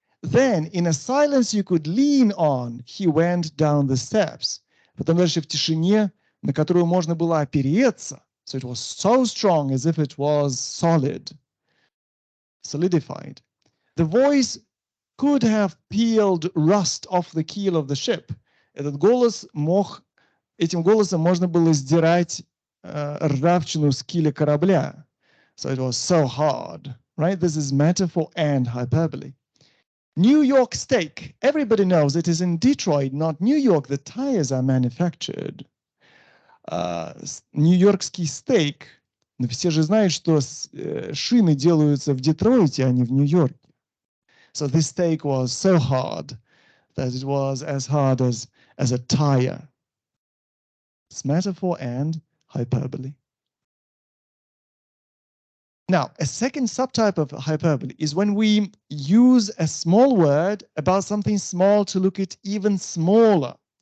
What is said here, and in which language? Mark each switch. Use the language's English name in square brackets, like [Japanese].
[English] Then in a silence you could lean on, he went down the steps. [Russian] Потом дальше в тишине, на которую можно было опереться. [English] So it was so strong as if it was solidified. The voice could have peeled rust off the keel of the ship. [Russian] Этот голос этим голосом можно было сдирать ржавчину с киля корабля. [English] So it was so hard, right? This is metaphor and hyperbole. New York steak. Everybody knows it is in Detroit, not New York, the tires are manufactured. [Russian] Нью-Йоркский стейк. Но все же знают, что шины делаются в Детройте, а не в Нью-Йорке. [English] So this steak was so hard that it was as hard as a tire. It's metaphor and hyperbole. Now, a second subtype of hyperbole is when we use a small word about something small to look at even smaller.